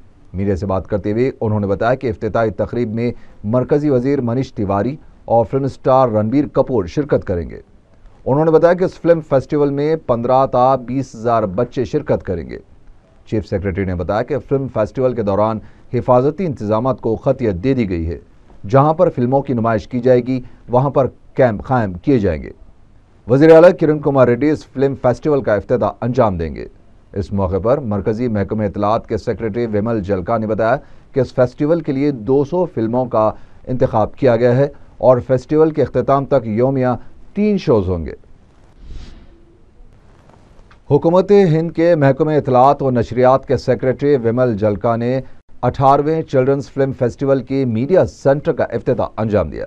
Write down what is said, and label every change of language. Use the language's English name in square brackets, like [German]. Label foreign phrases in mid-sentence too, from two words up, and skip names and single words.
[Urdu] میڈیا سے بات کرتے ہوئے انہوں نے بتایا کہ افتتاحی تقریب میں مرکزی وزیر منیش تیواری اور [English] film star [Urdu] رنبیر کپور شرکت کریں گے۔ انہوں نے بتایا کہ اس [English] film festival [Urdu] میں 15 تا 20 ہزار بچے شرکت کریں گے۔ چیف سیکرٹری نے بتایا کہ [English] film festival [Urdu] کے دوران حفاظتی انتظامات کو خطیت دے دی گئی ہے۔ جہاں پر فلموں کی نمائش کی جائے گی وہاں پر کیمپ قائم کیے جائیں گے۔ وزیر اعلیٰ کرن کمار ریڈی اس [English] film festival [Urdu] کا افتتاح انجام دیں گے۔ اس موقع پر مرکزی محکمہ اطلاعات کے سیکرٹری ومل جلکا نے بتایا کہ اس فیسٹیول کے لیے 200 فلموں کا انتخاب کیا گیا ہے اور فیسٹیول کے اختتام تک یومیہ 3 شوز ہوں گے۔ حکومت ہند کے محکمہ اطلاعات و نشریات کے سیکرٹری ومل جلکا نے 18ویں چلڈرنز فلم فیسٹیول کی [English] media center [Urdu] کا افتتاح انجام دیا۔